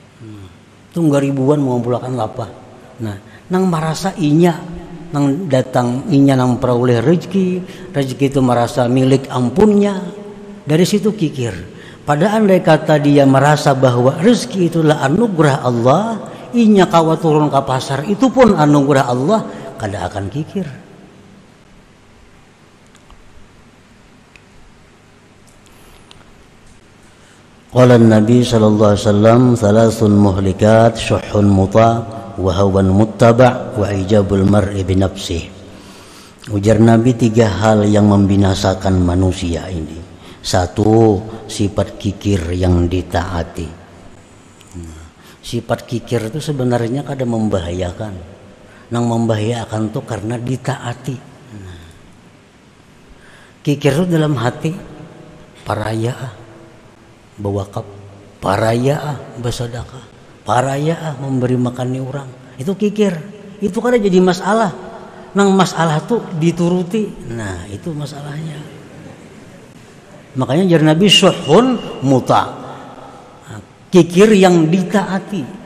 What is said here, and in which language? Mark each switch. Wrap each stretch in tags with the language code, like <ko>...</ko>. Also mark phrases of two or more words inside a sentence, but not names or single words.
<bjn>Tunggal ribuan mengumpulkan lapah. Nah, nang merasa inya nang datang inya nang peroleh rezeki itu merasa milik ampunnya, dari situ kikir. Pada andai kata dia merasa bahwa rezeki itulah anugerah Allah, inya kawa turun ke pasar itu pun anugerah Allah, kada akan kikir.</bjn> <ar>قال النبي صلى الله عليه وسلم، "ثلاث مهلكات، شح مطاع وهوى متبع وإعجاب المرء بنفسه."</ar> <bjn>Ujar Nabi, 3 hal yang membinasakan manusia ini. 1, sifat kikir yang ditaati. Sifat kikir itu sebenarnya kadang membahayakan. Nang membahayakan tuh karena ditaati. Kikir itu dalam hati, paraya bewakaf, paraya bersedekah, paraya memberi makan orang, itu kikir. Itu kan jadi masalah. Nang masalah tuh dituruti, nah itu masalahnya. Makanya jar Nabi</bjn> <ar>شح مطاع,</ar> <bjn>kikir yang ditaati.</bjn>